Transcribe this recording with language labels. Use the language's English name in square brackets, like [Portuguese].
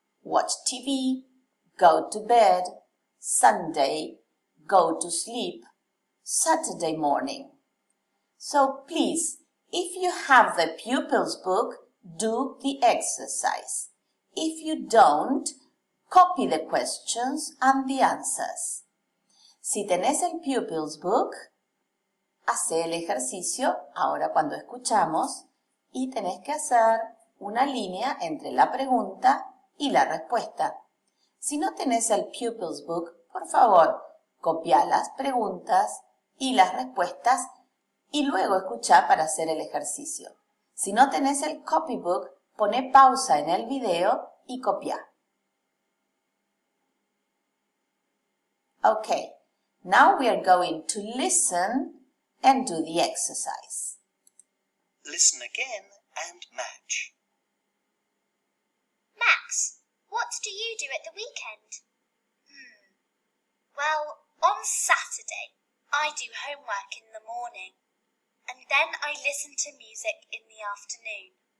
[English] Watch TV, go to bed, Sunday, go to sleep, Saturday morning. So please, if you have the pupil's book, do the exercise. If you don't, copy the questions and the answers. [Spanish] Si tenés el pupil's book, hace el ejercicio ahora cuando escuchamos y tenés que hacer una línea entre la pregunta y la respuesta. Si no tenés el pupil's book, por favor, copia las preguntas y las respuestas y luego escucha para hacer el ejercicio. Si no tenés el copybook, pone pausa en el video y copia. [English] Okay, now we are going to listen and do the exercise. Listen again and match. Max, what do you do at the weekend? Well, on Saturday, I do homework in the morning, and then I listen to music in the afternoon.